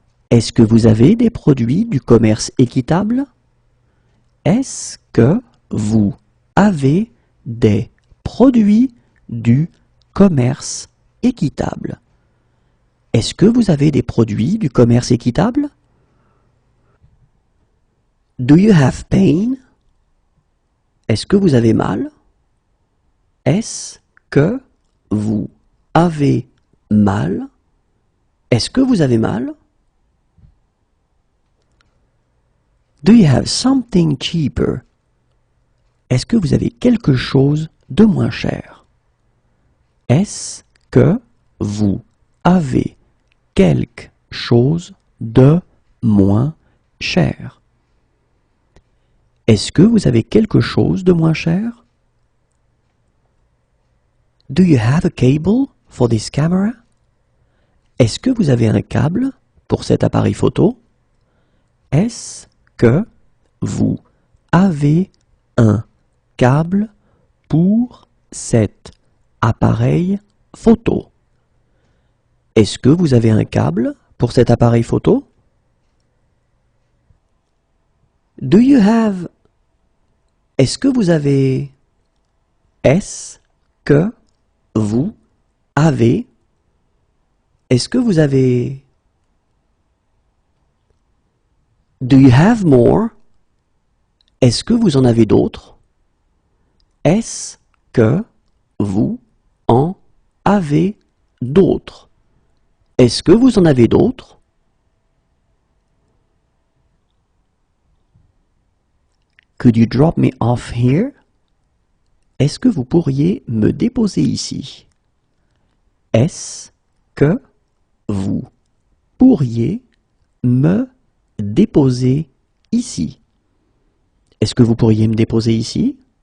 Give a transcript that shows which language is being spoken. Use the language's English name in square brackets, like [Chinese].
[French] Est-ce que vous avez des produits du commerce équitable? Est-ce que vous avez des produits du commerce équitable? Est-ce que vous avez des produits du commerce équitable? [English] Do you have pain? [French] Est-ce que vous avez mal? Est-ce que vous avez mal? Est-ce que vous avez mal? [English] Do you have something cheaper? [French] Est-ce que vous avez quelque chose de moins cher? Est-ce que vous avez quelque chose de moins cher? Est-ce que vous avez quelque chose de moins cher? [English] Do you have a cable for this camera? [French] Est-ce que vous avez un câble pour cet appareil photo? Est-ce que vous avez un câble pour cet appareil photo? Est-ce que vous avez un câble pour cet appareil photo? [English] Do you have... [French] Est-ce que vous avez... Est-ce que vous avez... Est-ce que vous avez... [English] Do you have more? [French] Est-ce que vous en avez d'autres? Est-ce que vous en avez d'autres? Est-ce que vous en avez d'autres? [English] Could you drop me off here? [French] Est-ce que vous pourriez me déposer ici? Est-ce que vous pourriez me déposer ici? Est-ce que vous pourriez me déposer ici?